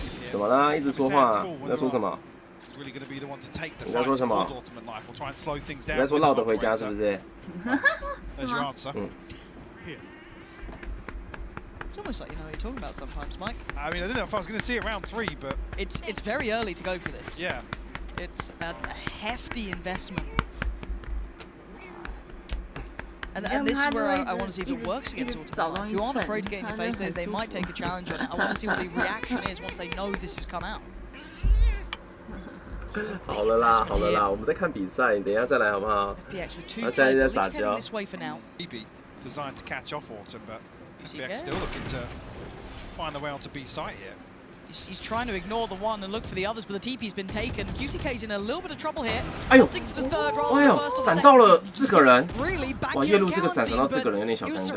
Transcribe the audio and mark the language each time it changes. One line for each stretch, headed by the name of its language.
Chinese: 怎么啦？一直说话，你在说什么？你在说什么？你在说loud回家是不是？是吗？嗯。
English: It's almost like you know what you're talking about sometimes, Mike. I mean, I don't know if I was going to see it round 3, but it's very early to go for this. Yeah, it's a hefty investment, and this is where I want to see if it works against Autumn. If you aren't afraid to get in your face, they might take a challenge on it. I want to see what the reaction is once they know this has come out.
Chinese: 好了啦，好了啦，我们在看比赛，你等一下再来好不好？他现在在撒娇。
English: designed to catch off Autumn, but FPX still looking to find a way onto B site here. He's trying to ignore the one and look for the others, but the TP's been taken. QCK's in a little bit of trouble here. 哎呦，哎呦，
Chinese: 闪到了自个人。哇，夜路这个闪到自个人有点小尴尬。